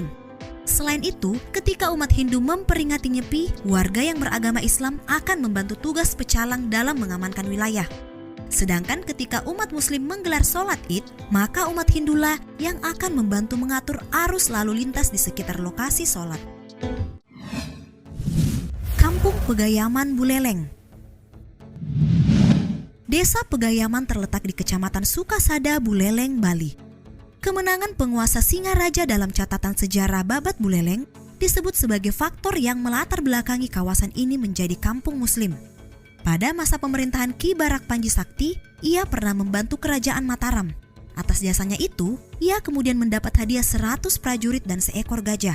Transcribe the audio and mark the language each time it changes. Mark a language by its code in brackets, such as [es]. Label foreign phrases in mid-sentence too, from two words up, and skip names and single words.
[id] Selain itu, ketika umat Hindu memperingati Nyepi, warga yang beragama Islam akan membantu tugas pecalang dalam mengamankan wilayah. Sedangkan ketika umat Muslim menggelar sholat Id, maka umat Hindulah yang akan membantu mengatur arus lalu lintas di sekitar lokasi sholat. Kampung Pegayaman Buleleng. Desa Pegayaman terletak di Kecamatan Sukasada, Buleleng, Bali. Kemenangan penguasa Singaraja dalam catatan sejarah Babat Buleleng disebut sebagai faktor yang melatar belakangi kawasan ini menjadi kampung Muslim. Pada masa pemerintahan Ki Barak Panji Sakti, ia pernah membantu kerajaan Mataram. Atas jasanya itu, ia kemudian mendapat hadiah 100 prajurit dan seekor gajah.